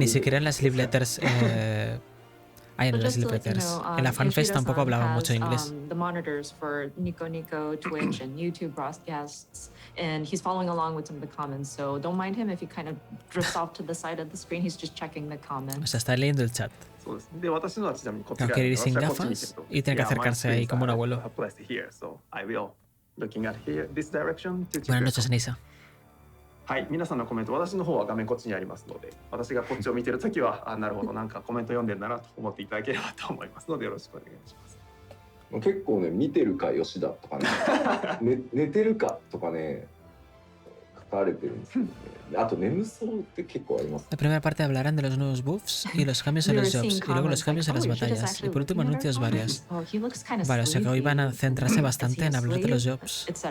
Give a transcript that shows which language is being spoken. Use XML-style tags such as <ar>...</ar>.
<es>Ni siquiera en las live letters. En las live letters. En la FanFest tampoco hablaba mucho inglés.</es> <en>The monitors for Nico Nico, Twitch, and YouTube broadcasts, and he's following along with some of the comments. So don't mind him if he kind of drifts off to the side of the screen. He's just checking the comments.</en> <es>O sea, está leyendo el chat. No quiere ir sin gafas y tiene que acercarse ahí como un abuelo. Buenas noches, Anisa.</es> <ja>はい、皆さんのコメント、私の方は画面こっちにありますので、私がこっちを見てるときは、なるほど、なんかコメント読んでるんだなと思っていただければと思いますので、よろしくお願いします。結構ね、見てるか吉田とかね、寝てるかとかね、書かれてるんですけどね。あと眠そうって結構あります。</ja> <es>La primera parte hablarán de los nuevos buffs y los cambios en los jobs, y luego los cambios en las batallas, y por último anuncios varios. Vale, o sea que hoy van a centrarse bastante en hablar de los jobs.</es>